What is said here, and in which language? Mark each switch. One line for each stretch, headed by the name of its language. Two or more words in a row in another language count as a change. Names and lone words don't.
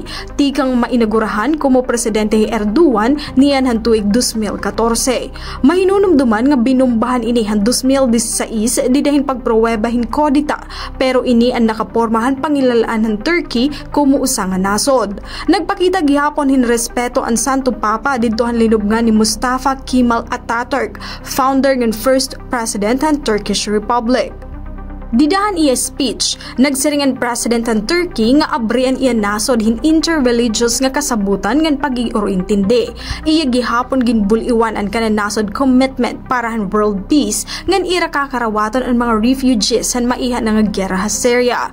Waray: Tikang mainagurahan kumo presidente Erdogan niyan han tuig 2014. Mahinunumduman nga binumbahan ini han 2016 didahin pagpruwebahin kodita, pero ini ang nakapormahan pangilalaan han Turkey kumo usa nga nasod. Nagpakita gihapon hin respeto ang Santo Papa didto han linubngan ni Mustafa Kemal Atatürk, founder ng
English: first president
Waray: ng Turkish Republic. Didahan iya speech, nagsiringan president ng Turkey nga abrian iya nasod hin interreligious nga kasabutan ngan pag-iorintindi. Iya gihapon ginbuliwan ang kanan nasod commitment para han
English: world peace
Waray: ngan ira kakarawaton ang mga refugees han maiha nga gera sa Syria.